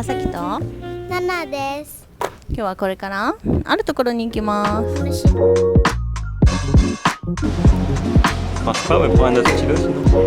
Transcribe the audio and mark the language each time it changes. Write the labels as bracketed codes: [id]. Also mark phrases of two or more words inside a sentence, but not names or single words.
[ja] さきとナナです。今日はこれからあるところに行きます。 [fr] Marche pas, mais prends un autre stylo sinon.